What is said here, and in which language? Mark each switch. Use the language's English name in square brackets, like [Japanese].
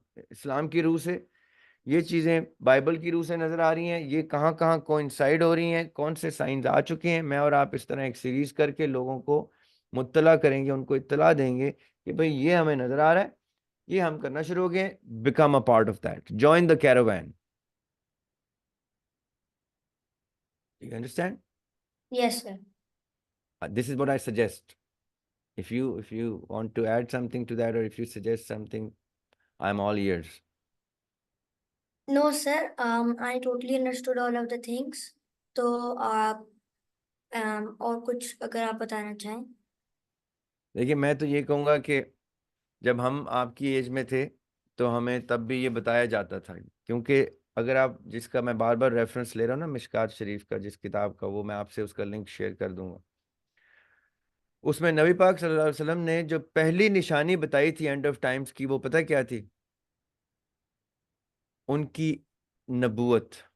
[Urdu] اسلام کی روح سے، یہ چیزیں بائبل کی روح سے نظر آ رہی ہیں، یہ کہاں کہاں کوئنسائڈ ہو رہی ہیں، کون سے سائنز آ چکے ہیں۔ میں اور آپ اس طرح ایک سیریز کر کے لوگوں کو مطلع کریں گے، ان کو اطلاع دیں گے کہ بھئی یہ ہمیں نظر آ رہا ہے، یہ ہم کرنا شروع ہو گئے۔ [English] Become a part of that, join the caravan. You understand? Yes, sir. This is what I suggest. if you want to add something to that, or if you suggest something, I'm all ears. No, sir. I totally understood all of the things. [Urdu] تو آپ اور کچھ اگر آپ بتانا چاہیں۔ دیکھیے، میں تو یہ کہوں گا کہ جب ہم آپ کی ایج میں تھے تو ہمیں تب بھی یہ بتایا جاتا تھا، کیونکہ اگر آپ جس کا میں بار بار ریفرنس لے رہا ہوں نا، مشکات شریف کا، جس کتاب کا، وہ میں آپ سے اس کا لنک شیئر کر دوں گا۔ اس میں نبی پاک صلی اللہ علیہ وسلم نے جو پہلی نشانی بتائی تھی اینڈ آف ٹائمز کی، وہ پتہ کیا تھی؟ ان کی نبوت۔